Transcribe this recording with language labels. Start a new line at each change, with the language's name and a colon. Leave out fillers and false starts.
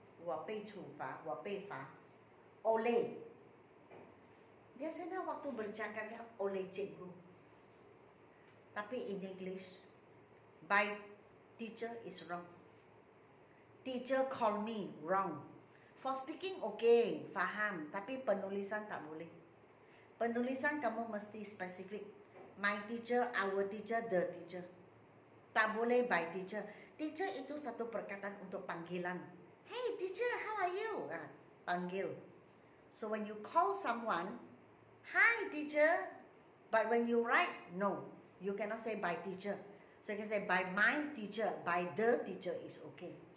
Chinese: 我被处罚, 我被罚.
Malay: Oleh. Biasanya waktu bercakap oleh cikgu.
English: Tapi in English, by teacher is wrong. Teacher call me wrong. For speaking okay, faham.
Malay: Tapi penulisan tak boleh. Penulisan kamu mesti spesifik.
English: My teacher, our teacher, the teacher.
Malay: Tak boleh
English: by teacher.
Malay: Teacher itu satu perkataan untuk panggilan.
English: Hey teacher, how are you? Panggil. So when you call someone, hi teacher. But when you write, no. You cannot say by teacher. So you can say by my teacher, by the teacher is okay.